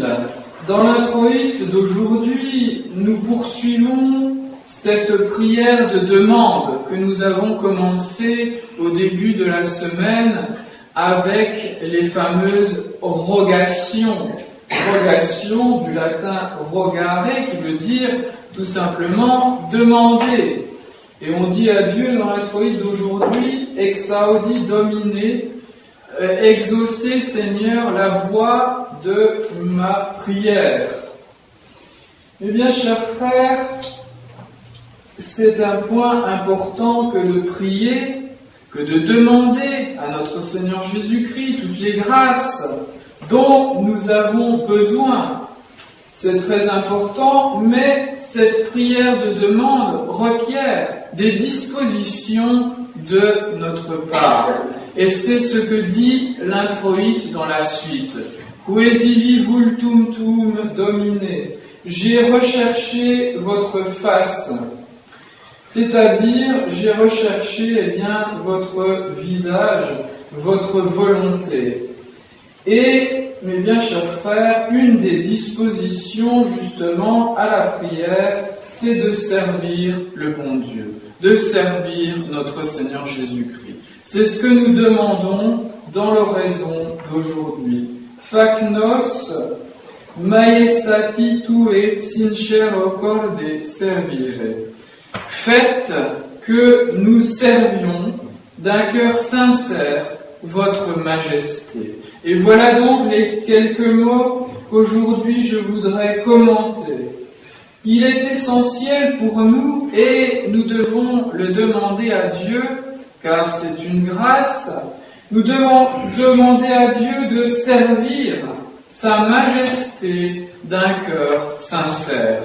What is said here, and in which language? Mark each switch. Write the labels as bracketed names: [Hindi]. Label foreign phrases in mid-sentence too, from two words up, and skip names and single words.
[French] Dans l'introïte d'aujourd'hui, nous poursuivons cette prière de demande que nous avons commencée au début de la semaine avec les fameuses rogations. Rogation du latin rogare qui veut dire tout simplement demander. Et on dit à Dieu dans l'introïte d'aujourd'hui, [Latin] exaudi domine, [French] exaucez Seigneur la voix de ma prière. Eh bien, chers frères, c'est un point important que de prier, que de demander à notre Seigneur Jésus-Christ toutes les grâces dont nous avons besoin. C'est très important, mais cette prière de demande requiert des dispositions de notre part. Et c'est ce que dit l'introïte dans la suite. [Latin] Quesivi vultum tuum domine. [French] J'ai recherché votre face. C'est-à-dire, j'ai recherché votre visage, votre volonté. Et, mes bien chers frères, une des dispositions justement à la prière, c'est de servir le bon Dieu, de servir notre Seigneur Jésus-Christ. C'est ce que nous demandons dans l'oraison d'aujourd'hui. [Latin] Fac nos maestati tue sincero corde servire. [French] Faites que nous servions d'un cœur sincère votre majesté. Et voilà donc les quelques mots qu'aujourd'hui je voudrais commenter. Il est essentiel pour nous, et nous devons le demander à Dieu, car c'est une grâce, nous devons demander à Dieu de servir sa majesté d'un cœur sincère.